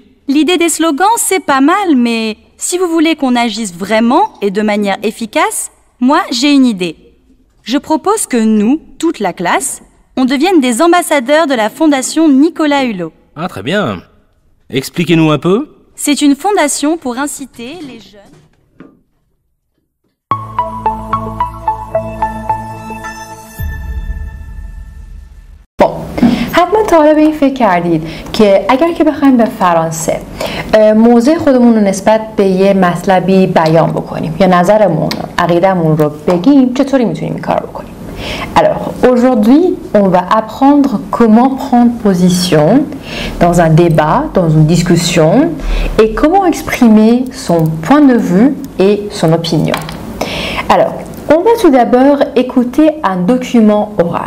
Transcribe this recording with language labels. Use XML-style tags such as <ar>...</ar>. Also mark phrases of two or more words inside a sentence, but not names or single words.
<fr>L'idée des slogans, c'est pas mal, mais si vous voulez qu'on agisse vraiment et de manière efficace, moi, j'ai une idée. Je propose que nous, toute la classe, on devienne des ambassadeurs de la fondation Nicolas Hulot. Ah, très bien. Expliquez-nous un peu. C'est une fondation pour inciter les jeunes...</fr> <fa>حتما تا حالا به این فکر کردید که اگر که بخوایم به فرانسه موضع خودمون رو نسبت به یه مطلبی بیان بکنیم یا نظرمون، عقیدمون رو بگیم، چطوری میتونیم این کار بکنیم؟</fa> <fr>Alors, aujourd'hui, on va apprendre comment prendre position dans un débat, dans une discussion, et comment exprimer son point de vue et son opinion. Alors, on va tout d'abord écouter un document oral.</fr>